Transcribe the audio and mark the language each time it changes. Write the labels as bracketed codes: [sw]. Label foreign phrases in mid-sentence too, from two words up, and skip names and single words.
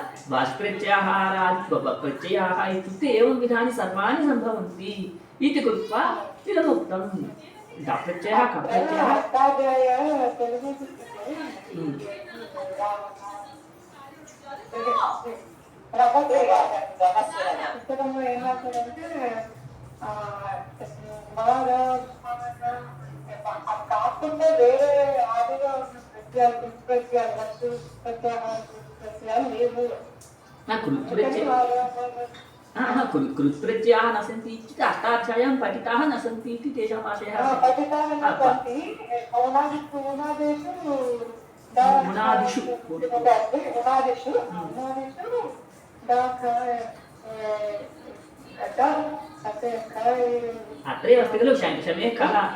[sa] प्रत्ययाः इत्युक्ते एवं विधानि सर्वाणि सम्भवन्ति इति कृत्वा इदमुक्तम् प्रत्ययः कप्रत्ययः [te] కాకుండా వేరే ఆదిగా ప్రత్యయాలు లేవు [sa] कृत्प्रत्ययाः न सन्ति इत्युक्ते अष्टाध्याय्यां पठिताः न सन्ति इति तेषाम् आशयः अत्रैव अस्ति खलु शमे कः